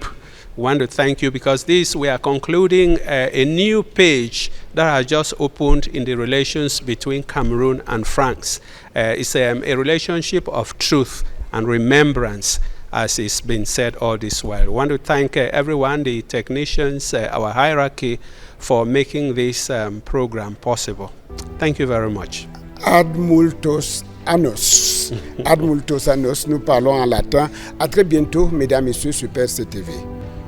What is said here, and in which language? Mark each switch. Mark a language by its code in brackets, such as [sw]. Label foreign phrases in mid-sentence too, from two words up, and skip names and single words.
[en] We want to thank you because we are concluding a new page that has just opened in the relations between Cameroon and France. It's a relationship of truth and remembrance as it's been said all this while. I want to thank everyone, the technicians, our hierarchy, for making this program possible. Thank you very much. [la] Ad multos annos. Ad multos annos, [fr] nous parlons en latin. À très bientôt, mesdames et messieurs, Super CTV.